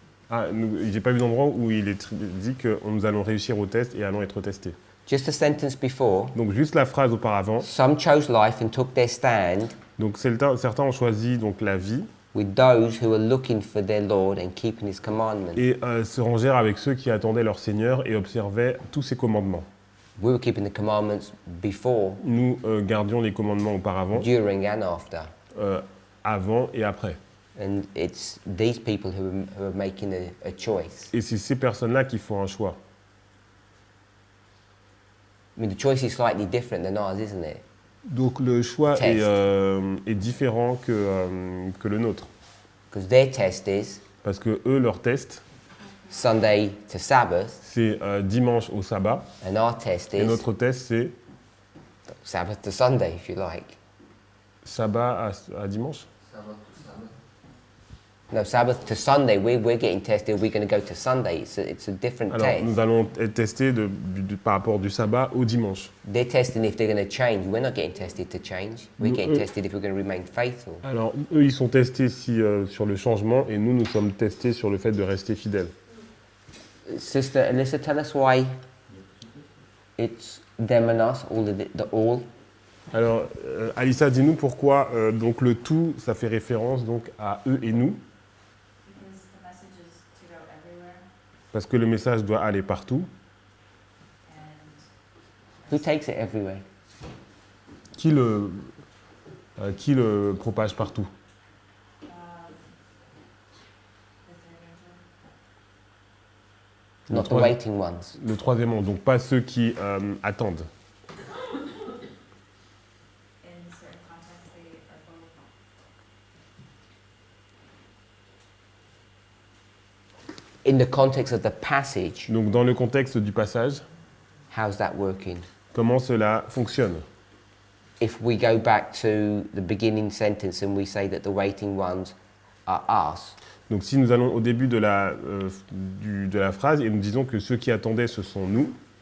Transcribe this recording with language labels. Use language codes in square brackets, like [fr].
[fr] Ah, j'ai pas vu d'endroit où il est dit que nous allons réussir au test et allons être testés. [en] Just a sentence before, [fr] Donc juste la phrase auparavant. [en] some chose life and took their stand, [fr] Donc certains ont choisi donc la vie [en] with those who are looking for their Lord and keeping his commandments. [fr] et se rangèrent avec ceux qui attendaient leur Seigneur et observaient tous ses commandements. [en] We were keeping the commandments before, [fr] Nous gardions les commandements auparavant, [en] during, and after. [fr] avant et après. [en] And it's these people who are making a choice. [fr] Et c'est ces personnes-là qui font un choix. [en] I mean, the choice is slightly different than ours, isn't it? [fr] Donc le choix [en] Test. [fr] est différent que le nôtre. [en] Because their test is [fr] Parce que eux, leur test, [en] Sunday to Sabbath, [fr] c'est dimanche au sabbat. [en] and our test [fr] Et [en] is [fr] notre test, c'est [en] Sabbath to Sunday, if you like. [fr] sabbat à dimanche. [en] Sabbath to Sabbath. No, Sabbath to Sunday, we're getting tested. We're going to go to Sunday. It's a different [fr] Alors, [en] test. [fr] nous allons être testés par rapport du sabbat au dimanche. [en] They're testing if they're going to change. We're not getting tested to change. We're No, getting tested if we're going to remain faithful. [fr] Alors, eux, ils sont testés sur le changement et nous, nous sommes testés sur le fait de rester fidèles. [en] Sister Alyssa, tell us why it's them and us, all the all. [fr] Alors, Alissa, dis-nous pourquoi donc le tout, ça fait référence donc à eux et nous, [en] Because the message is to go everywhere, [fr] parce que le message doit aller partout. [en] and Who takes it everywhere? [fr] Qui le propage partout? [en] the third angel. [fr] Le [en] Not the [fr] trois- [en] waiting ones. [fr] Le troisièmement, donc pas ceux qui attendent. [en] In certain contexts, they are both. In the context of the passage, [fr] Donc dans le contexte du passage, [en] how's that working? [fr] comment cela fonctionne? [en] If we go back to the beginning sentence and we say that the waiting ones are us, [fr] Donc si nous allons au début de la phrase et nous disons que ceux qui attendaient, ce sont nous,